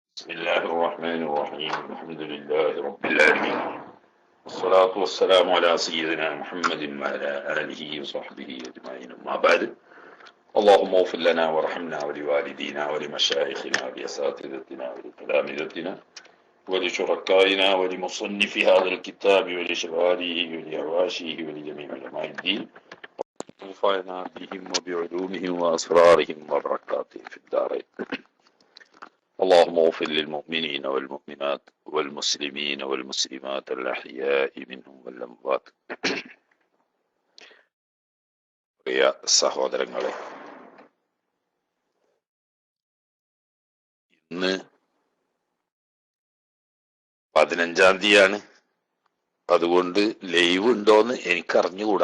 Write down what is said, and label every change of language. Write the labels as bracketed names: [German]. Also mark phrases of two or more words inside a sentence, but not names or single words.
[Arabic] بسم الله الرحمن الرحيم الحمد لله رب العالمين والصلاة والسلام على سيدنا محمد وعلى آله وصحبه أجمعين أما بعد اللهم اغفر لنا وارحمنا ولوالدينا ولمشايخنا ولأساتذتنا ولتلامذتنا ولشركائنا ولمصنف هذا الكتاب ولشغاله ولأواشيه ولجميع علماء الدين وانفعنا بهم وبعلومهم وأسرارهم وبركاتهم في الدارين. اللهم اغفر للمؤمنين والمؤمنات والمسلمين والمسلمات الأحياء منهم والأموات. [Malayalam] പ്രിയ സഹോദരങ്ങളെ, ഇന്ന് 15-ാം തീയതിയാണ്. അതുകൊണ്ട് ലൈവ് ഉണ്ടോന്ന് എനിക്കറിഞ്ഞുകൂടാ.